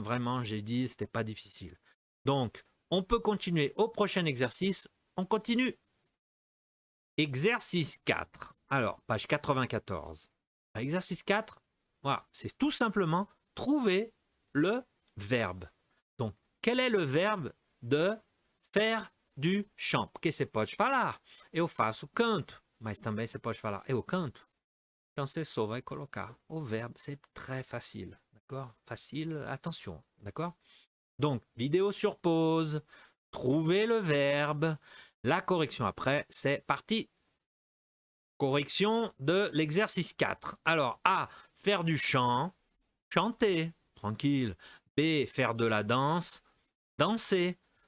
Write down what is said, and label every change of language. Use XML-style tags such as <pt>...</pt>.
<fr>Vraiment, j'ai dit, c'était pas difficile. Donc, on peut continuer au prochain exercice. On continue. Exercice 4. Alors, page 94. Exercice 4, voilà, c'est tout simplement trouver le verbe. Donc, quel est le verbe de faire du chant?</fr> <pt>Porque você pode falar, eu faço canto, mas também você pode falar, eu canto. Então, você só vai colocar o</pt> <fr>verbe, c'est très facile, d'accord? Facile, attention, d'accord? Donc, vidéo sur pause, trouvez le verbe, la correction après, c'est parti. Correction de l'exercice 4. Alors, A, faire du chant, chanter, tranquille. B, faire de la danse, danser.</fr>